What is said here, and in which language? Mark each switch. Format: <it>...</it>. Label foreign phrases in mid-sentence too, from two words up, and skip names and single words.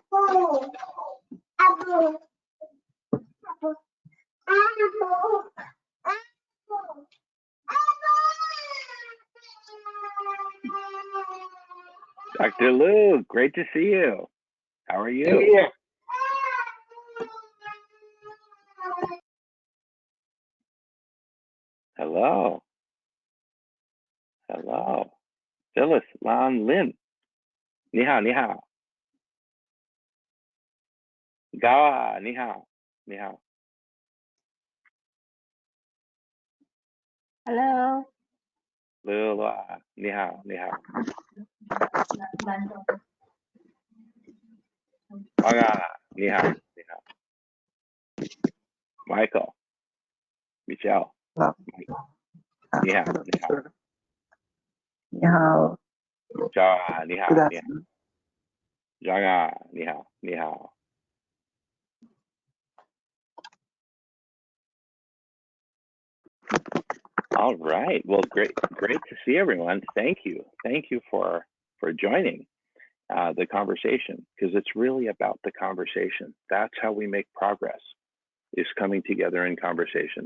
<en>Dr. Lou, great to see you. How are you? Hello. Hello. Phyllis Lan Lin.</en> <zh>你好，你好。Gawa，你好。你好.</zh> <en>Hello.</en> <zh>Lua，你好，你好. Waga, ni hao, ni hao. Michael. Michelle. 你好，你好。你好。 Jaga, 你好，</zh> <en>Good</en> <zh>你好。</zh> <en>afternoon.</en> <zh>Jaga, 你好，你好。</zh> <en>All right. Well, great to see everyone. Thank you for joining the conversation, because it's really about the conversation. That's how we make progress, is coming together in conversation.</en>